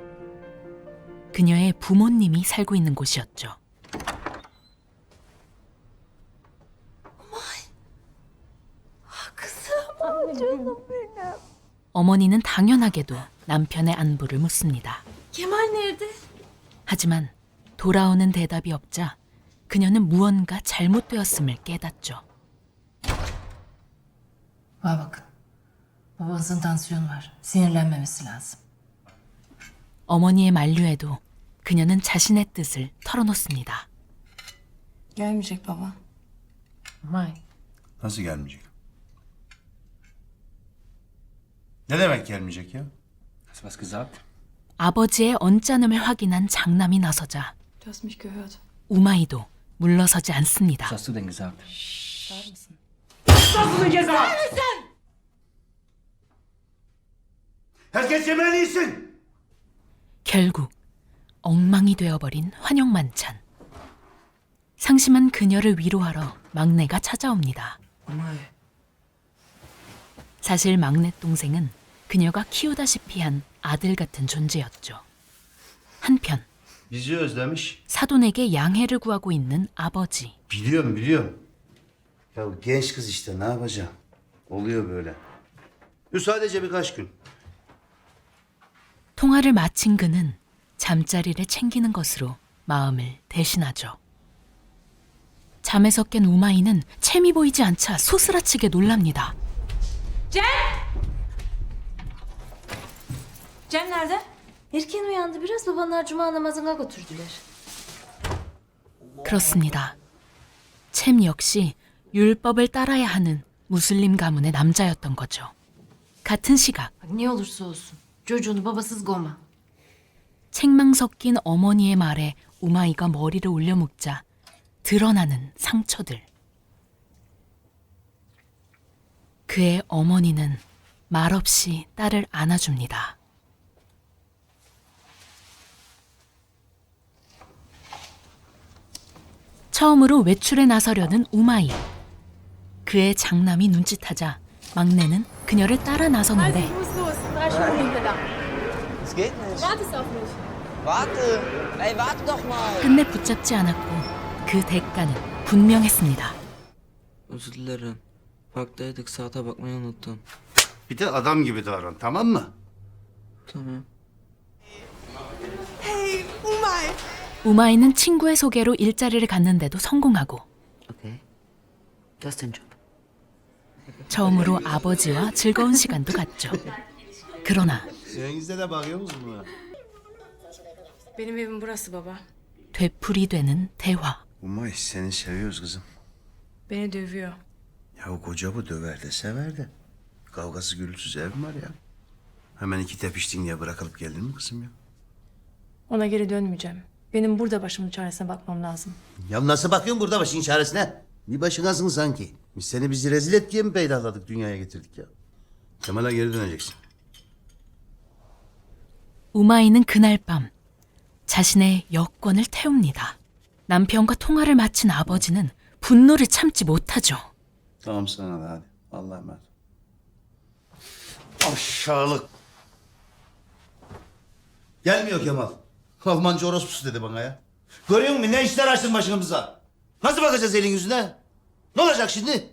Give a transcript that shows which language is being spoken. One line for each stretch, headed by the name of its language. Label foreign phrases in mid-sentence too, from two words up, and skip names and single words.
Korean: 그녀의 부모님이 살고 있는 곳이었죠. 어머니는 당연하게도 남편의 안부를 묻습니다.
Turkish: Kemal nerede?
Korean: 하지만 돌아오는 대답이 없자 그녀는 무언가 잘못되었음을 깨닫죠.
Turkish: Bana bakın. Babanızın tansiyonu var. Sinirlenmemesi lazım.
Korean: 어머니의 만류에도 그녀는 자신의 뜻을 털어놓습니다.
Turkish: Gelmeyecek baba. May. Nasıl gelmeyecek? Ne demek gelmeyecek ya?
German: Hast du was gesagt?
Korean: 아버지의 언짢음을 확인한 장남이 나서자
German: Du hast mich gehört.
Korean: 우마이도 물러서지 않습니다.
German: Was hast du denn gesagt?
Turkish: Herkes yemeğini yesin.
Korean: 결국 엉망이 되어버린 환영만찬. 상심한 그녀를 위로하러 막내가 찾아옵니다. May. 사실 막내 동생은 그녀가 키우다시피 한 아들 같은 존재였죠. 한편
Turkish: Bizi özlemiş.
Korean: 사돈에게 양해를 구하고 있는 아버지.
Turkish: Biliyorum biliyorum. Ya genç kız işte ne yapacağım? Oluyor böyle. Bu sadece birkaç gün.
Korean: 통화를 마친 그는 잠자리를 챙기는 것으로 마음을 대신하죠. 잠에서 깬 우마이는 챔이 보이지 않자 소스라치게 놀랍니다.
Turkish: Cem nerede? Erken uyandı biraz. Babanlar cuma namazına götürdüler.
Korean: 그렇습니다. 챔 역시 율법을 따라야 하는 무슬림 가문의 남자였던 거죠. 같은 시각
Turkish: Bak ne olursa olsun. Çocuğunu babasız kovma.
Korean: 책망 섞인 어머니의 말에 우마이가 머리를 올려묶자 드러나는 상처들. 그의 어머니는 말없이 딸을 안아줍니다. 처음으로 외출에 나서려는 우마이. 그의 장남이 눈짓하자 막내는 그녀를 따라 나서는데
German: Muss los. 3 Minuten da. Es geht nicht. Wartest auf mich. Warte. Ey, warte doch mal.
Korean: 끝내 붙잡지 않았고 그 대가는 분명했습니다.
Turkish: Özür dilerim. Parktaydık, saate bakmayı unuttum. Bir de adam gibi davran, tamam mı? Tamam.
Korean: 우마이는 친구의 소개로 일자리를 갖는데도 성공하고
German: Okay. Du hast den Job.
Korean: 처음으로 아버지와 즐거운 시간도 갖죠. 그러나
Turkish: Denizde de bakıyor musun buna? Benim evim burası baba.
Korean: 되풀이되는 대화.
Turkish: Umay seni seviyoruz kızım. Beni dövüyor. Ya o koca bu döver de sever de. kavgası gürültüsüz ev mi var ya? Hemen iki tepiştin diye bırakılıp geldin mi kızım ya? Ona geri dönmeyeceğim. Benim burada başımın çaresine bakmam lazım. Ya nasıl bakıyorsun burada başın çaresine? Bir başınasın sanki. Biz seni bizi rezil et diye mi peydahladık, dünyaya getirdik ya? Kemal'e geri döneceksin.
Korean: 우마이는 그날 밤 자신의 여권을 태웁니다. 남편과 통화를 마친 아버지는 분노를 참지 못하죠.
Turkish: Tamam sana da hadi. Allah'a emanet. Aşağılık. Gelmiyor Kemal. Almanca orospusu dedi bana ya. Görüyor musun ne işler açtın başımıza? Nasıl bakacağız elin yüzüne? Ne olacak şimdi?